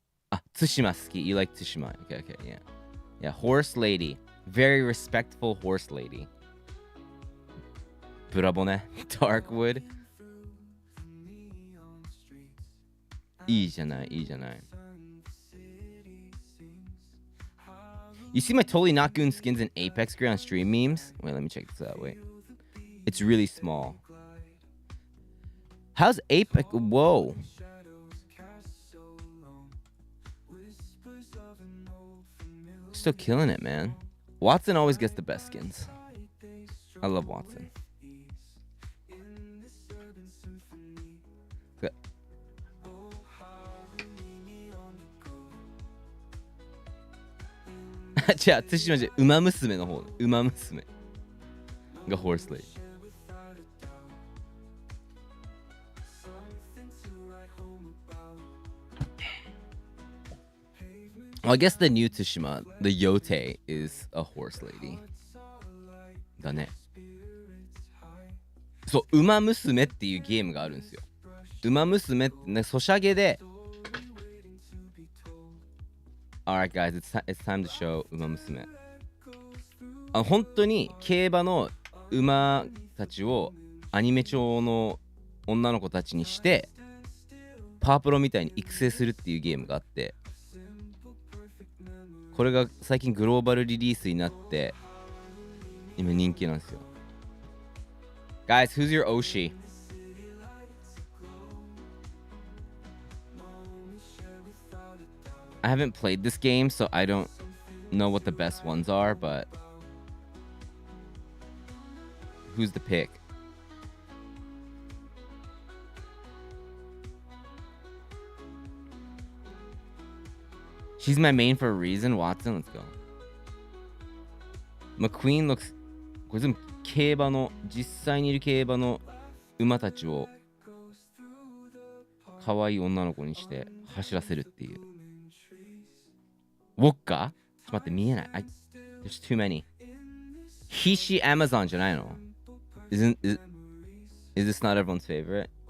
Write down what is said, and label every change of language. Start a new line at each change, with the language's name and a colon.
Japanese: あ、対馬好き。
English: You like 対馬。Okay, okay, yeah. Yeah, horse lady. Very respectful horse lady.
Japanese: ブラボね。Darkwood。いいじゃない、いいじゃない。
English: You see my totally not goon skins in Apex Grid on stream memes? Wait, let me check this out. Wait. It's really small. How's Apex? Whoa. Still killing it, man. Watson always gets the best skins. I love Watson. Good.
Japanese: じゃあ、対馬じゃウマ娘の方。ウマ娘がホースレイ。
English: Well, I guess the new Tsushima, the Yote, is a horse lady.
Japanese: だね。そう、ウマ娘っていうゲームがあるんですよ。馬娘ってね、ソシャゲで。
English: Alright, guys, it's time to show 馬娘。
Japanese: 本当に競馬の馬たちをアニメ調の女の子たちにして、パワプロみたいに育成するっていうゲームがあって、これが最近グローバルリリースになって、今人気なんですよ。
English: Guys, who's your Oshi? I haven't played this game, so I don't know what the best ones are, but who's the pick? She's my main for a reason. Watson, let's go. McQueen looks...
Japanese: これ全部競馬の、実際にいる競馬の馬たちを可愛い女の子にして走らせるっていう。ウォッカ？ちょっと待って、見えない。
English: There's too many. He, she, Amazon
Japanese: じゃないの？
English: is this not everyone's favorite?